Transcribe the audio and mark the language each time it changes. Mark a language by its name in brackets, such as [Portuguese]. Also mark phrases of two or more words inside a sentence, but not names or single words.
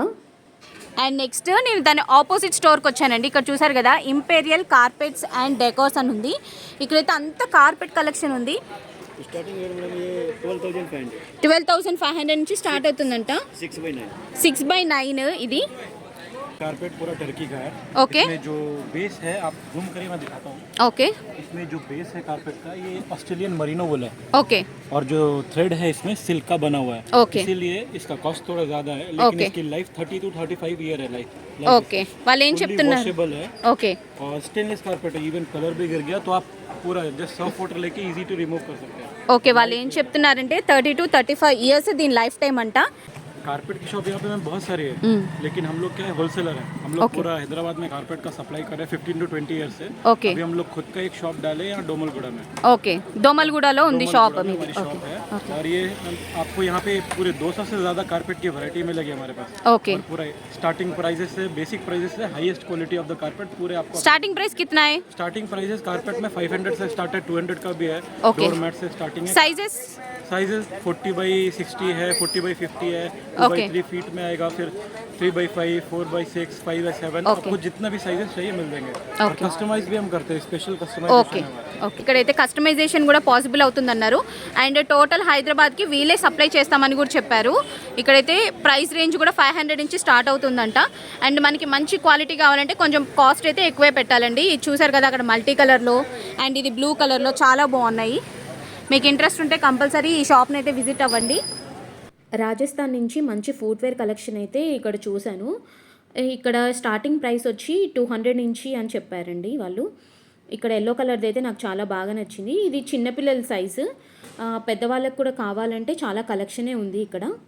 [English] and next [Telugu] నేను దాని ఆపోజిట్ స్టోర్కి వచ్చానండి. ఇక్కడ చూసారు కదా ఇంపీరియల్ కార్పెట్స్ అండ్ డెకోర్స్ అని ఉంది. ఇక్కడైతే అంత [English] carpet collection [Telugu] ఉంది. 12,500 నుంచి స్టార్ట్ అవుతుందంట. 6x9 ఇది [Hindi] कारपेट पूरा टर्की का है। ओके इसमें जो बेस है, आप जूम करिए, मैं दिखाता हूँ। ओके इसमें जो बेस है कारपेट का, ये [English] Australian merino wool [Hindi] है, ओके और जो थ्रेड है इसमें सिल्क का बना हुआ है। ओके इसीलिए इसका कॉस्ट थोड़ा ज़्यादा है, लेकिन ओके। इसकी लाइफ 30 to 35 ईयर है। [Telugu] ఓకే వాళ్ళు ఏం చెప్తున్నారు [Hindi] वॉशेबल है [Telugu] ఓకే [Hindi] और स्टेनलेस कारपेट है। इवन कलर भी गिर गया तो आप पूरा जस्ट सर्फ वाटर लेके [English] easy to remove [Hindi] कर सकते हैं। [Telugu] ఓకే వాళ్ళు ఏం చెప్తున్నారంటే 30 to 35 ఇయర్స్ దీని లైఫ్ టైం అంట [Hindi] कारपेट की शॉप यहाँ पे मैम बहुत सारी है, लेकिन हम लोग क्या है, होलसेलर है। हम लोग पूरा हैदराबाद में कारपेट का सप्लाई कर रहे हैं 15 to 20 ईयर से। [Telugu] ఓకే [Hindi] अभी हम लोग खुद का एक शॉप डाले यहाँ डोमलगुड़ा में। [Telugu] ఓకే దోమల్గూడలో ఉంది షాప్ [Hindi] डोमलगुड़ा में [Telugu] మీది [Hindi] हमारी शॉप है, और ये आपको यहाँ पे पूरे 200 से ज़्यादा कारपेट की वैरायटी मिलेगी हमारे पास। [Telugu] ఓకే [Hindi] और पूरा [English] starting prices [Hindi] से, [English] basic prices [Hindi] से [English] highest quality of the carpet [Hindi] पूरे आपको। [English] starting price [Hindi] कितना है [English] starting prices [Hindi] कारपेट में 500 से स्टार्ट है, 200 का भी है। Okay. डोर मैट से स्टार्टिंग है। साइजेस साइजेस 40 by 60 है, 40 by 50 है, 2 by Okay. 3 फीट में आएगा, फिर 3 by 5, 4 by 6, 5 by 7, Okay. आपको जितना भी साइजेस चाहिए मिल देंगे। और Okay. कस्टमाइज भी हम करते हैं, स्पेशल [Telugu] ఓకే [Hindi] कस्टमाइजेशन है। [Telugu] ఓకే ఇక్కడైతే కస్టమైజేషన్ కూడా పాసిబుల్ అవుతుందన్నారు అండ్ టోటల్ హైదరాబాద్కి వీళ్ళే సప్లై చేస్తామని కూడా చెప్పారు ఇక్కడైతే ప్రైస్ రేంజ్ కూడా 500 నుంచి స్టార్ట్ అవుతుందంట అండ్ మనకి మంచి క్వాలిటీ కావాలంటే కొంచెం కాస్ట్ అయితే ఎక్కువే పెట్టాలండి ఇది చూసారు కదా అక్కడ మల్టీ కలర్లో అండ్ ఇది బ్లూ కలర్లో చాలా బాగున్నాయి మీకు ఇంట్రెస్ట్ ఉంటే కంపల్సరీ ఈ షాప్ని అయితే విజిట్ అవ్వండి రాజస్థాన్ నుంచి మంచి [English] footwear collection [Telugu] అయితే ఇక్కడ చూశాను ఇక్కడ స్టార్టింగ్ ప్రైస్ వచ్చి 200 నుంచి అని చెప్పారండి వాళ్ళు ఇక్కడ ఎల్లో కలర్ది అయితే నాకు చాలా బాగా నచ్చింది ఇది చిన్నపిల్లల సైజు పెద్దవాళ్ళకి కూడా కావాలంటే చాలా కలెక్షనే ఉంది ఇక్కడ